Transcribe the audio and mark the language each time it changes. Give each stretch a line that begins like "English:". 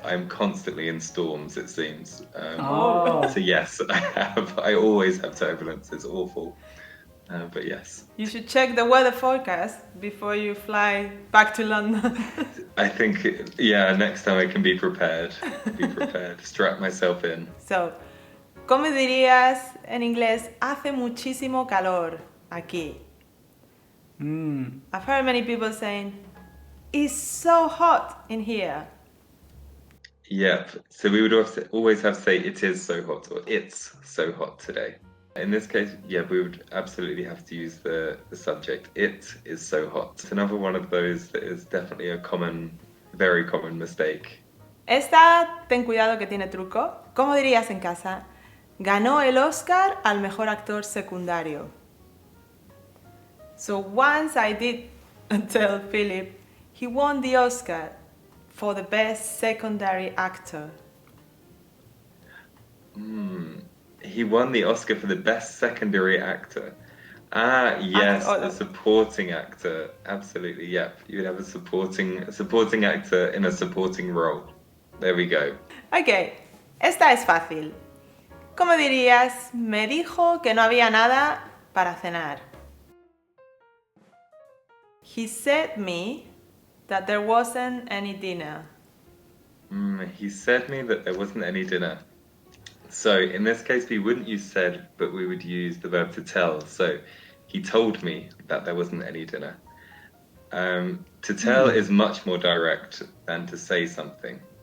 English: I'm constantly in storms, it seems. So yes, I always have turbulence. It's awful, but yes. You should check the weather forecast before you fly back to London. I think, yeah, next time I can be prepared. Strap myself in.
Spanish: So, ¿cómo dirías en inglés? Hace muchísimo calor aquí.
English: I've heard many people saying, it's so hot in here. Yep. So we would always have to say, it is so hot, or it's so hot today. In this case, yeah, we would absolutely have to use the subject. It is so hot. It's another one of those that is definitely a very common mistake.
Spanish: Esta, ten cuidado que tiene truco. ¿Cómo dirías en casa? Ganó el Oscar al mejor actor secundario.
English: So once I did tell Philip, he won the Oscar for the best secondary actor. He won the Oscar for the best secondary actor. Ah, yes, the supporting actor. Absolutely, yep. You would have a supporting actor in a supporting role. There we go.
Spanish: Ok, esta es fácil. ¿Cómo dirías? Me dijo que no había nada para cenar.
English: He said me that there wasn't any dinner. He said me that there wasn't any dinner. So in this case, we wouldn't use said, but we would use the verb to tell. So he told me that there wasn't any dinner. To tell is much more direct than to say something.